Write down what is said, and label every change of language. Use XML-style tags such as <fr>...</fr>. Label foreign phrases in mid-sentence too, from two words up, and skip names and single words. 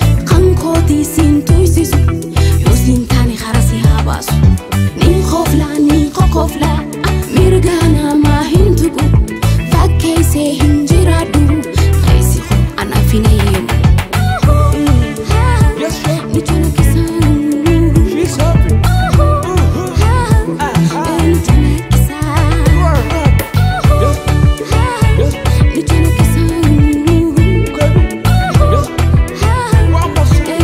<om>Kan kooti siin tuysisu, yoo siin taane hara si haa baasu. Ni kofla, ni kokofla, mirga namaa hin tuqu. Fakkeessee hin jiraadhu, reessi koo anaaf hin eeyyamu.</om> <en>Yes, sir.</en> <om>Ni calaqqisa.</om> <en>She's happy. You are happy. Yes. Yes. Okay. Yes. One more song.</en>